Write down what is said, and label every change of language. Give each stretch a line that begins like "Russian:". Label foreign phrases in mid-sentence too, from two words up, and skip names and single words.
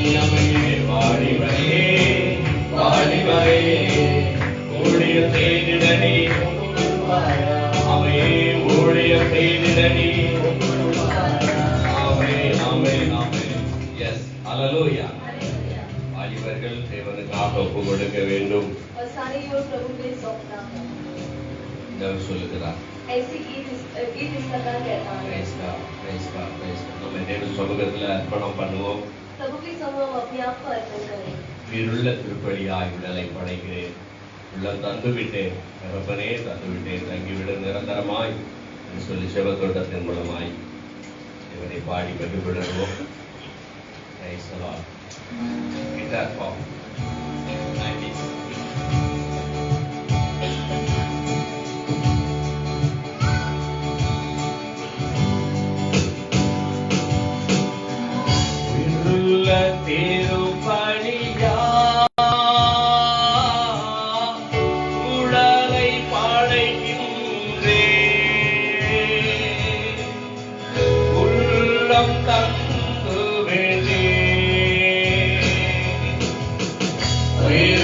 Tamil: வாலிபனே ஊழியம் செய்திட நீ ஊழியம் செய்திட நீ.
English: Yes, hallelujah.
Tamil: வாலிபர்கள் தேவனுக்காக ஒப்பு கொடுக்க வேண்டும்.
Hindi: प्रभु में सौंपना है।
Tamil: தேவன் சொல்லுகிறார்.
Hindi: ऐसे गीत इस प्रकार कहता है।
English: Praise God, praise God, praise God.
Tamil: நம்ம தேவ சமூகத்துல அர்ப்பணம் பண்ணுவோம்.
Hindi: प्रभु के समूह हम अपने आप को अर्पण करें।
Tamil: உயிருள்ள திருப்பலியாய் விடலை படைக்கிறேன். உள்ளம் தந்து விட்டேன், தகப்பனே தந்து விட்டேன், தங்கிவிட நிரந்தரமாய் என்று சொல்லி செவத்தோட்டத்தின் மூலமாய் இவனை பாடி மகிழ்விடுவோம்.
English: Praise the Lord. Guitar form. Like this.
Tamil: உயிருள்ள திருப்பலியா உடலை படைக்கின்றேன், உள்ளம் தந்து விட்டேன்.